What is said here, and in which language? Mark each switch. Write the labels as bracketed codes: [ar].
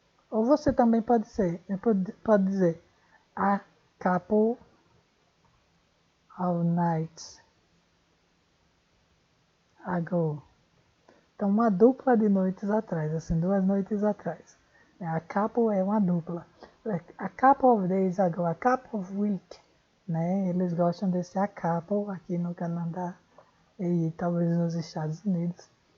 [pt] Ou você também pode dizer [en] a couple of nights ago. [pt] Então, uma dupla de noites atrás, assim, 2 noites atrás. A couple é uma dupla. [en] A couple of days ago, a couple of week, né? [pt] Eles gostam desse a couple aqui no Canadá e talvez nos Estados Unidos.